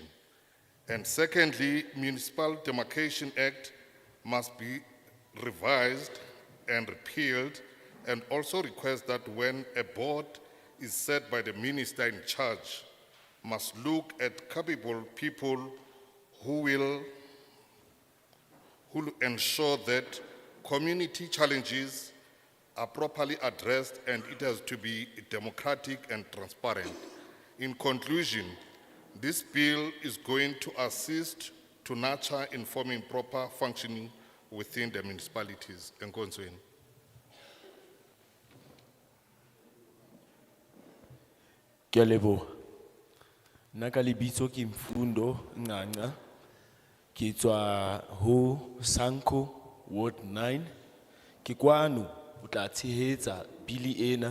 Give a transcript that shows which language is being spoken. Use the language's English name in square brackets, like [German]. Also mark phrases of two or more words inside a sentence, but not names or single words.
[English] And secondly, Municipal Demarcation Act must be revised and repealed, and also request that when a board is set by the minister in charge, must look at capable people who will ensure that community challenges are properly addressed and it has to be democratic and transparent. In conclusion, this bill is going to assist to nurture informing proper functioning within the municipalities. [Zulu] Enkonzweni. [Southern Sotho] Ke a leboha. Nna ka lebitso ke Mfundo Nganga. Ke tswa ho Sanko Ward 9. Ke kwano o tla tshehetsa bili ena.